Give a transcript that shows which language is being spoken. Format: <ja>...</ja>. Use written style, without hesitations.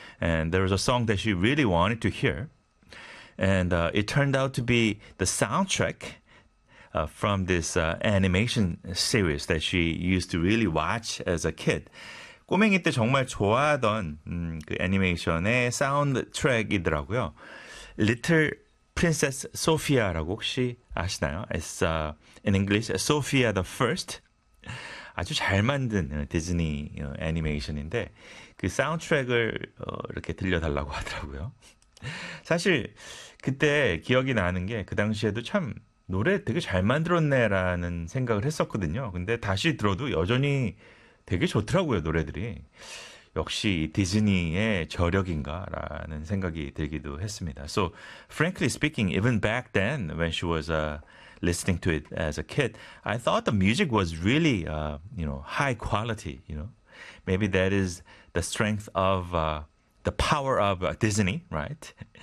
<en>And there was a song that she really wanted to hear. And it turned out to be the soundtrack from this animation series that she used to really watch as a kid.</en> <ko>꼬맹이 때 정말 좋아하던 그 애니메이션의 사운드트랙이더라고요. Little Princess Sophia라고 혹시 아시나요?</ko> <en>It's in English, Sophia the First.</en> <ko>아주 잘 만든 디즈니 애니메이션인데 그 사운드트랙을 이렇게 들려달라고 하더라고요. 사실 그때 기억이 나는 게 그 당시에도 참 노래 되게 잘 만들었네라는 생각을 했었거든요. 근데 다시 들어도 여전히 되게 좋더라고요, 노래들이. 역시 디즈니의 저력인가라는 생각이 들기도 했습니다.</ko> <en>So, frankly speaking, even back then when she was listening to it as a kid, I thought the music was really, you know, high quality, you know. Maybe that is the strength of the power of Disney, right?</en>